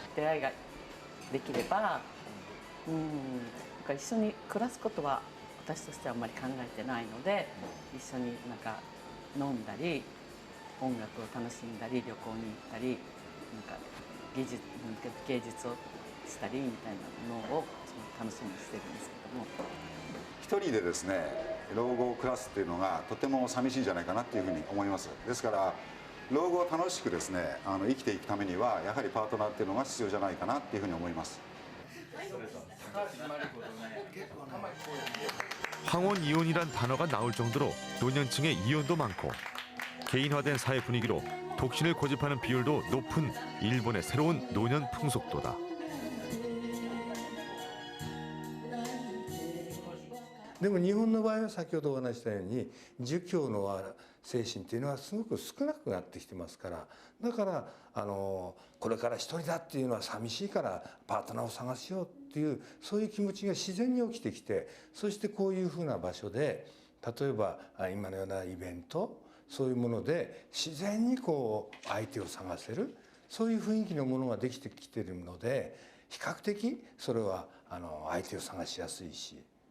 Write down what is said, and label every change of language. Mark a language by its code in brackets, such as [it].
[ja] 出会いができれば、一緒に暮らすことは私としてはあんまり考えてないので、一緒になんか飲んだり、音楽を楽しんだり、旅行に行ったり、なんか芸術をしたりみたいなのを楽しみにしてるんですけども。一人でですね老後を暮らすっていうのがとても寂しいんじゃないかなっていうふうに思います。ですから老後を楽しくですね生きていくためにはやはりパートナーっていうのが必要じゃないかなっていうふうに思います。 [ko] 황혼 이혼이란 단어가 나올 정도로 노년층의 이혼도 많고 개인화된 사회 분위기로 독신을 고집하는 비율도 높은 일본의 새로운 노년 풍속도다. [ja] でも日本の場合は先ほどお話したように儒教の精神というのはすごく少なくなってきてますからだからこれから一人だっていうのは寂しいからパートナーを探しようっていうそういう気持ちが自然に起きてきてそしてこういうふうな場所で例えば今のようなイベントそういうもので自然にこう相手を探せるそういう雰囲気のものができてきているので比較的それは相手を探しやすいし。